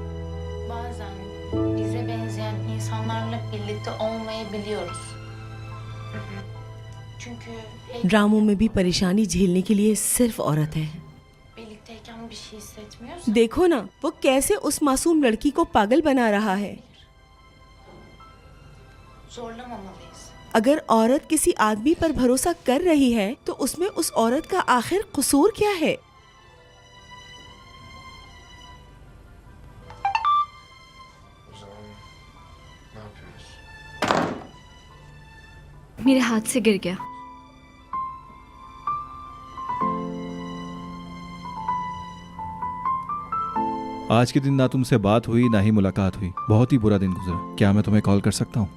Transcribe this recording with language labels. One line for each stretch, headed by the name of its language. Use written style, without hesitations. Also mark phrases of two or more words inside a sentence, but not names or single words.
Turkish: Bazen bize benzeyen insanlarla birlikte olmayı biliyoruz. Çünkü
Hindi: ड्रामों में भी परेशानी झेलने के लिए सिर्फ औरत है।
Turkish: birlikteyken bir şey hissetmiyoruz.
Hindi: देखो ना वो कैसे उस मासूम लड़की को पागल बना रहा है।
Turkish: Zorlamamalıyız.
Hindi: अगर औरत किसी आदमी पर भरोसा कर रही है तो उसमें उस औरत का आखिर कसूर क्या है?
Turkish: O zaman ne yapıyoruz?
Hindi: मेरे हाथ से गिर गया। आज के दिन ना तुमसे बात हुई ना ही मुलाकात हुई, बहुत ही बुरा दिन गुजरा। क्या मैं तुम्हें कॉल कर सकता हूँ?